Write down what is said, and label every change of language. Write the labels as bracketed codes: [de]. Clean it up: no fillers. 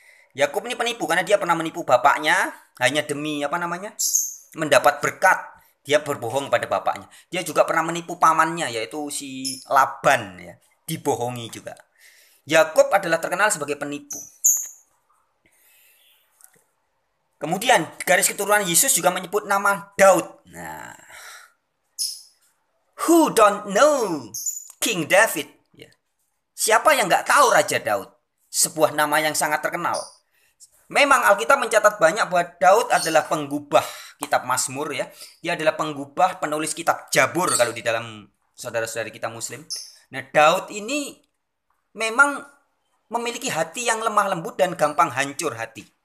[id] Yakub ini penipu karena dia pernah menipu bapaknya hanya demi mendapat berkat. Dia berbohong pada bapaknya. Dia juga pernah menipu pamannya, yaitu si Laban, ya. Dibohongi juga. Yakub adalah terkenal sebagai penipu. Kemudian garis keturunan Yesus juga menyebut nama Daud. [en] Nah, who don't know King David? [id] Ya. Siapa yang nggak tahu Raja Daud? Sebuah nama yang sangat terkenal. Memang Alkitab mencatat banyak bahwa Daud adalah penggubah kitab Mazmur, ya. Dia adalah penggubah penulis kitab Jabur kalau di dalam saudara-saudari kita Muslim. Nah, Daud ini memang memiliki hati yang lemah lembut dan gampang hancur hati.